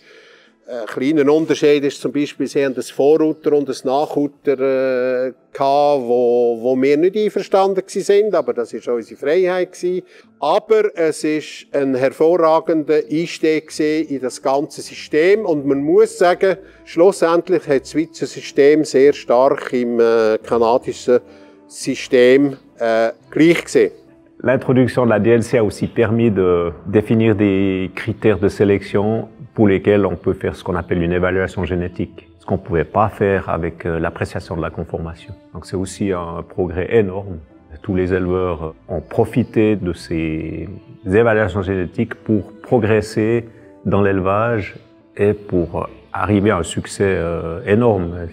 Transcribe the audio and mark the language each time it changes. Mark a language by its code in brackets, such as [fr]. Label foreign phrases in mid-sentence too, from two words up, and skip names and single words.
[de] Ein kleiner Unterschied ist zum Beispiel, sie haben ein Vorruter und ein Nachruter wo wir nicht einverstanden waren, aber das war unsere Freiheit. Aber es war ein hervorragender Einstieg in das ganze System und man muss sagen, schlussendlich hat das Schweizer System sehr stark im kanadischen System gleich gesehen. [fr] L'introduction de la DLC a aussi permis de définir des critères de sélection pour lesquels on peut faire ce qu'on appelle une évaluation génétique, ce qu'on ne pouvait pas faire avec l'appréciation de la conformation. Donc c'est aussi un progrès énorme. Tous les éleveurs ont profité de ces évaluations génétiques pour progresser dans l'élevage et pour arriver à un succès énorme.